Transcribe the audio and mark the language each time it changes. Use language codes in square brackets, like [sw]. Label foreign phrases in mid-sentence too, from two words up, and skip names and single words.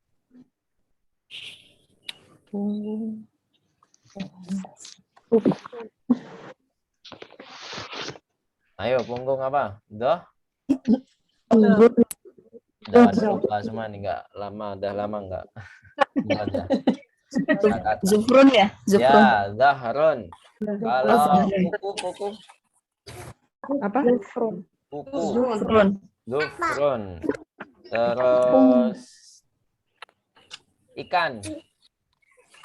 [id] Ayo, punggung apa? Udah lupa semua nih, udah lama enggak. Zufrun ya? Ya, zahrun. Kalau kuku. Apa? Kuku. Zufrun. Terus ikan.